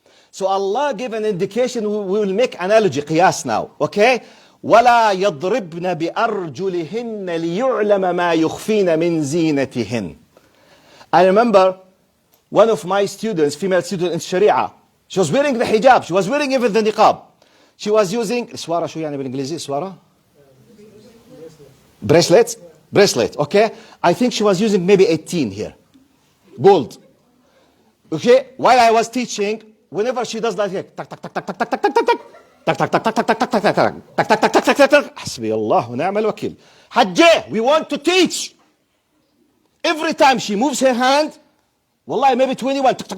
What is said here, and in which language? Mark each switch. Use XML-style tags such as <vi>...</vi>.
<en>So Allah gave an indication, we will make analogy, qiyas now, okay?</en> <ar>وَلَا يَضْرِبْنَ بِأَرْجُلِهِنَّ لِيُعْلَمَ مَا يُخْفِينَ مِنْ زِينَتِهِنَّ.</ar> <en>I remember one of my students, female student in Sharia, she was wearing the hijab, she was wearing even the niqab. She was using,</en> <ar>سوارة شو يعني بالإنجليزي سوارة?</ar> <en>Bracelet, okay? I think she was using maybe 18 here. Gold. Okay? While I was teaching, whenever she does like tak tak tak tak tak tak tak tak tak tak tak tak tak tak tak tak tak tak tak tak tak tak</en> <ar>حسبي الله ونعم الوكيل.</ar> <en>حجة, we want to teach. Every time she moves her hand, والله maybe 21.</en>